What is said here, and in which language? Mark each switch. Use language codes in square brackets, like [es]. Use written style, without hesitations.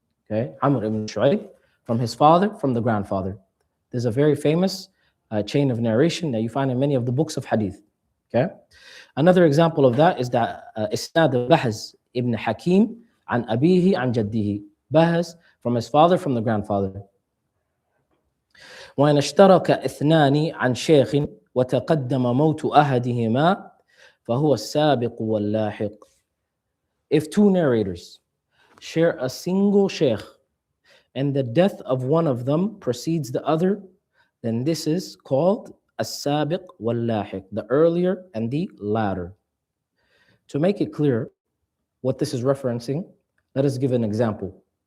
[en] Okay, Amr ibn Shu'ayb from his father, from the grandfather. There's a very famous chain of narration that you find in many of the books of hadith. Okay, another example of that is that Isnad Bahz ibn Hakim an abihi an jaddihi. Bahz from his father, from the grandfather. [ar] وإن اشترك اثنان عن شيخ وتقدم موت أحدهما فهو السابق واللاحق. [en] If two narrators share a single shaykh and the death of one of them precedes the other, then this is called as-sabiq wal-lahiq, the earlier and the latter. To make it clear what this is referencing, let us give an example.